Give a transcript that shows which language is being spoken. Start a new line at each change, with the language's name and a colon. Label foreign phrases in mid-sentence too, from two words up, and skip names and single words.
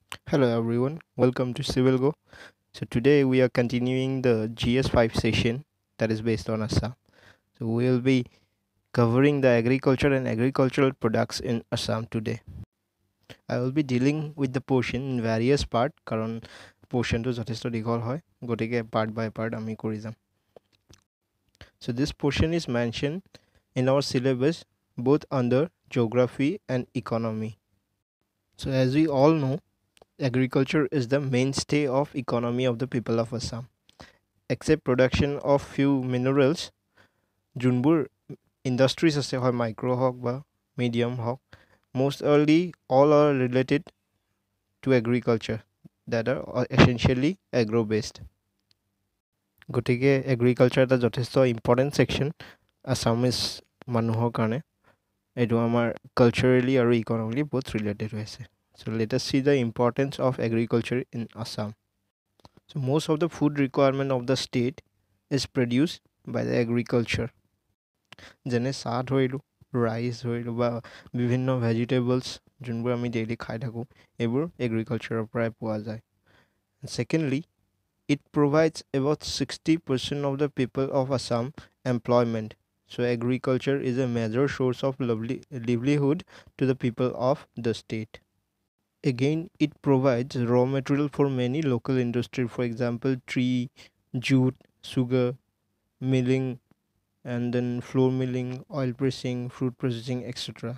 English: Hello everyone, welcome to CivilGo. So today we are continuing the GS5 session that is based on Assam. So we will be covering the agriculture and agricultural products in Assam today. I will be dealing with the portion in various part
Assamese: কারণ portion to যথেষ্ট দীঘল হয় গতিকে
English: part by part
Assamese: আমি কৰি যাম.
English: So this portion is mentioned in our syllabus both under geography and economy. So as we all know, agriculture is the mainstay of economy of the people of Assam. Except production of few minerals,
Assamese: যোনবোৰ industries আছে হয় micro হওক বা medium হওক,
English: most early all are related to agriculture that are essentially agro based.
Assamese: গতিকে agriculture এটা যথেষ্ট
English: important section
Assamese: Assamese মানুহৰ কাৰণে এইটো আমাৰ culturally আৰু
English: economically both related
Assamese: হৈ আছে.
English: So let us see the importance of agriculture in Assam. So most of the food requirement of the state is produced by the agriculture.
Assamese: যেনে চাহ ধৰিলোঁ, ৰাইচ ধৰিলোঁ বা বিভিন্ন ভেজিটেবলছ যোনবোৰ আমি ডেইলি খাই থাকোঁ এইবোৰ এগ্ৰিকালচাৰৰ পৰাই পোৱা যায়.
English: Secondly, it provides about 60% of the people of Assam employment. So agriculture is a major source of livelihood to the people of the state. Again, it provides raw material for many local industries, for example, tree, jute, sugar, milling, and then flour milling, oil pressing, fruit processing, etc.